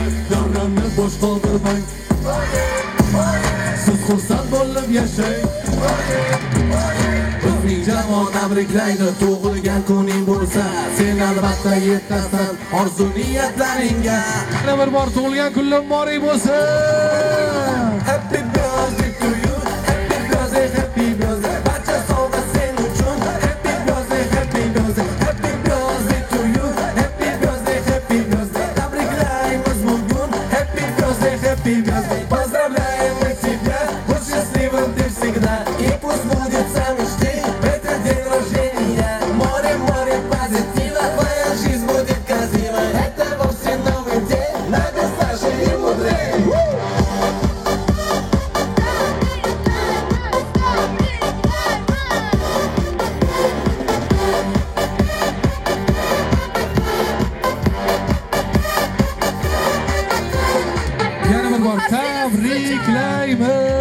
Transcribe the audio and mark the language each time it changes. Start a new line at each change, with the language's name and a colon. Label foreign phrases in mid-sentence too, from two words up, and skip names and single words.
Uzbek: Davronni bo'sh qoldirmang. Siz xursand bo'lib yashang. Bizning jamoa tabriklaydi tug'ilgan kuning bo'lsa. Sen albatta yetasan orzu niyatlaringga. Yana bir bor tug'ilgan kunlar muborak bo'lsin.
English: Happy birthday to you. Happy birthday, happy birthday.
Uzbek: Barcha sovg'a sen uchun.
English: Happy birthday, happy birthday. Happy birthday to you. Happy birthday, happy birthday.
Uzbek: Tabriklaymiz bugun.
English: Happy birthday, happy birthday.
Russian: Поздравляем тебя, будь счастливым ты всегда. И пусть будет самый штиль в этот день рождения. Море, море позитива, твоя жизнь будет красивой. Это вовсе новый день, надо старше и мудрее.
Uzbek: Yana bir bor tabriklaymiz.